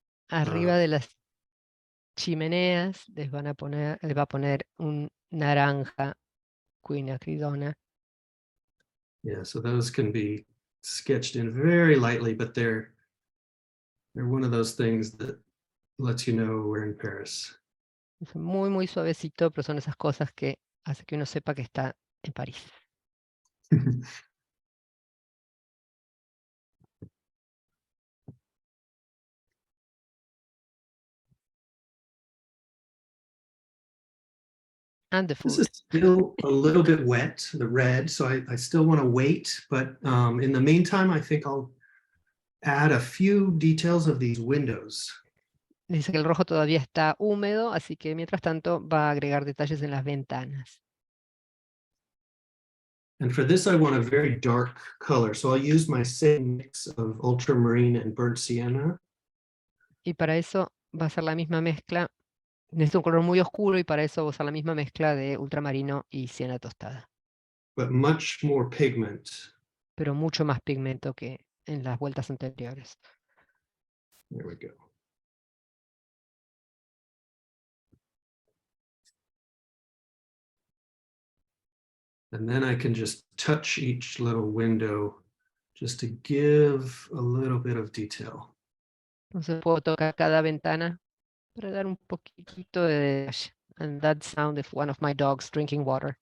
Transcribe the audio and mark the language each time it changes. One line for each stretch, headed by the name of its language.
Spanish: Arriba de las chimeneas les va a poner un naranja quinacridona.
English: Yeah, so those can be sketched in very lightly, but they're one of those things that lets you know we're in Paris.
Spanish: Es muy, muy suavecito, pero son esas cosas que hace que uno sepa que está en París.
English: And the This food. is still a little bit wet, the red, so I still want to wait, but in the meantime, I think I'll add a few details of these windows.
Spanish: Dice que el rojo todavía está húmedo, así que mientras tanto va a agregar detalles en las ventanas.
English: And for this, I want a very dark color, so I'll use my same mix of ultramarine and burnt sienna.
Spanish: Y para eso va a ser la misma mezcla. Necesito un color muy oscuro y para eso voy a usar la misma mezcla de ultramarino y siena tostada.
English: But much more pigment.
Spanish: Pero mucho más pigmento que en las vueltas anteriores.
English: There we go. And then I can just touch each little window just to give a little bit of detail.
Spanish: Entonces puedo tocar cada ventana para dar un poquitito de detalle.
English: And that sound is one of my dogs drinking water.